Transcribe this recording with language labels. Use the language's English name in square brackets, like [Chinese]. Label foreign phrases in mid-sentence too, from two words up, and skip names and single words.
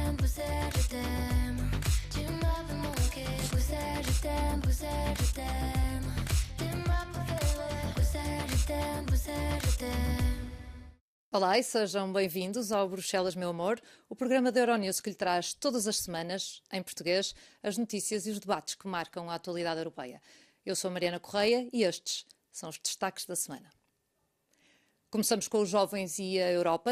[French] poussière, je t'aime. Tu m'as fait manquer, poussière, je t'aime, poussière, je t'aime. Tu m'as préféré, poussière, je t'aime, poussière, je t'aime. [Portuguese] Olá e sejam bem-vindos ao Bruxelas, meu amor, o programa da Euronews que lhe traz todas as semanas, em português, as notícias e os debates que marcam a atualidade europeia. Eu sou a Mariana Correia e estes são os destaques da semana. Começamos com os jovens e a Europa.